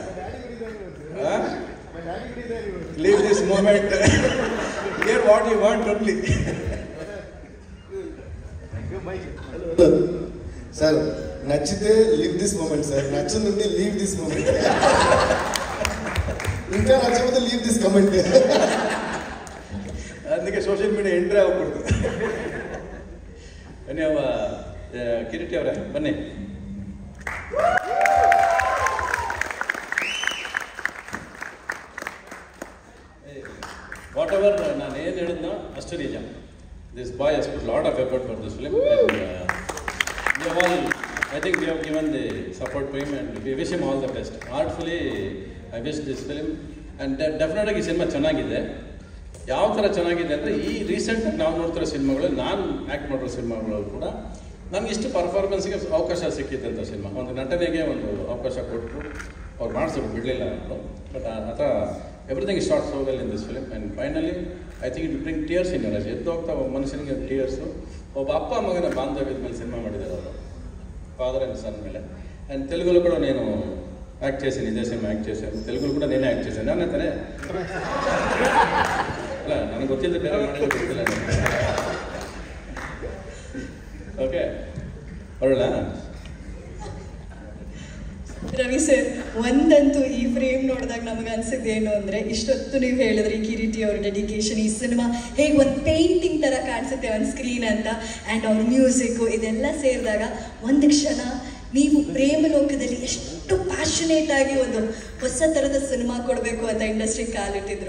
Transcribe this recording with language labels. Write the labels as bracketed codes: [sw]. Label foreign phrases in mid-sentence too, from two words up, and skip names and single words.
[en] Leave this moment, hear what you want only. [te] సార్ నచ్చితే [en] leave this moment [te] సార్, నచ్చుంది [en] leave this moment, [te] ఇంకా నచ్చకపోతే [en] leave this comment. [te] అందుకే సోషల్ మీడియా [kn] ಎಂಟ್ರಿ ಆಗ್ಬಿಡ್ತು. ಬನ್ನಿ ಅವ ಕಿರೀಟಿ ಅವರೇ ಬನ್ನಿ. [en] whatever [kn] ನಾನು ಏನು ಹೇಳಿದ್ನೋ ಅಷ್ಟು ನಿಜ. [en] this boy has put lot of effort for this film and we have all, I think we have given the support to him and we wish him all the best. Artfully I wish this film and definitely [kn] ಈ ಸಿನಿಮಾ ಚೆನ್ನಾಗಿದೆ. ಯಾವ ಥರ ಚೆನ್ನಾಗಿದೆ ಅಂದರೆ ಈ ರೀಸೆಂಟಾಗಿ ನಾವು ನೋಡ್ತಿರೋ ಸಿನಿಮಾಗಳು, ನಾನು ಆ್ಯಕ್ಟ್ ಮಾಡಿರೋ ಸಿನಿಮಾಗಳು ಕೂಡ ನನಗೆ ಇಷ್ಟು ಪರ್ಫಾರ್ಮೆನ್ಸ್ಗೆ ಅವಕಾಶ ಸಿಕ್ಕಿದ್ದಂಥ ಸಿನಿಮಾ. ಒಂದು ನಟನೆಗೆ ಒಂದು ಅವಕಾಶ ಕೊಟ್ಟರು, ಅವ್ರು ಮಾಡಿಸೋರು ಬಿಡಲಿಲ್ಲ ಅವರು. [en] but [kn] ಆ ಥರ [en] everything is short so well in this film and finally I think it bring tears in your. [kn] ಎದ್ದು ಹೋಗ್ತಾ ಒಬ್ಬ ಮನುಷ್ಯನಿಗೆ ಟಿಯರ್ಸು. ಒಬ್ಬ ಅಪ್ಪ ಮಗನ ಬಾಂಧವ್ಯದ ಮೇಲೆ ಸಿನಿಮಾ ಮಾಡಿದ್ದಾರೆ ಅವರು, [en] father and son [kn] ಮೇಲೆ. ಆ್ಯಂಡ್ ತೆಲುಗುಲು ಕೂಡ [te] నేను యాక్ట్ చేశాను, ఇదే సినిమా యాక్ట్ చేశాను. తెలుగులో కూడా నేనే యాక్ట్ చేశాను. [kn] ನಾನು ತಾನೇ ಅಲ್ಲ, ನನಗೆ ಗೊತ್ತಿಲ್ಲ, ಬೇರೆ ಮಾಡಿದ್ರೆ ಗೊತ್ತಿಲ್ಲ. ಓಕೆ ಹೊರಡ ರವಿ ಸರ್, ಒಂದಂತೂ ಈ ಫ್ರೇಮ್ ನೋಡಿದಾಗ ನಮಗೆ ಅನ್ಸಿದ್ದು ಏನು ಅಂದರೆ, ಇಷ್ಟೊತ್ತು ನೀವು ಹೇಳಿದ್ರಿ ಕಿರೀಟಿ ಅವ್ರ ಡೆಡಿಕೇಶನ್, ಈ ಸಿನಿಮಾ ಹೇಗೆ ಒಂದು ಪೇಂಟಿಂಗ್ ಥರ ಕಾಣಿಸುತ್ತೆ [en] on screen [kn] ಅಂತ, ಆ್ಯಂಡ್ ಅವ್ರ ಮ್ಯೂಸಿಕ್ಕು ಇದೆಲ್ಲ ಸೇರಿದಾಗ ಒಂದು ಕ್ಷಣ ನೀವು ಪ್ರೇಮಲೋಕದಲ್ಲಿ ಎಷ್ಟು ಪ್ಯಾಷನೇಟ್ ಆಗಿ ಒಂದು ಹೊಸ ಥರದ ಸಿನಿಮಾ ಕೊಡಬೇಕು ಅಂತ ಇಂಡಸ್ಟ್ರಿ ಕಾಲಿಟ್ಟಿದ್ರು.